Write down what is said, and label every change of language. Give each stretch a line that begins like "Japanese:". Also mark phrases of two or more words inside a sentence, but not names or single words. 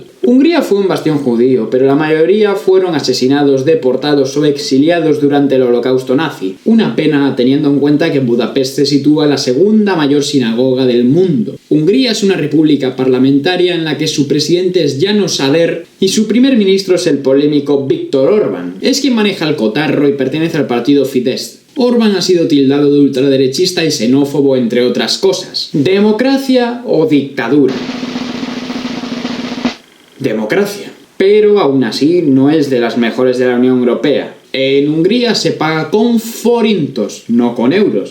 Spanish: Hungría fue un bastión judío, pero la mayoría fueron asesinados, deportados o exiliados durante el Holocausto nazi. Una pena teniendo en cuenta que en Budapest se sitúa la segunda mayor sinagoga del mundo. Hungría es una república parlamentaria en la que su presidente es János Áder y su primer ministro es el polémico Viktor Orbán. Es quien maneja el cotarro y pertenece al partido Fidesz. Orbán ha sido tildado de ultraderechista y xenófobo, entre otras cosas. ¿Democracia o dictadura? Democracia. Pero aún así no es de las mejores de la Unión Europea. En Hungría se paga con forintos, no con euros.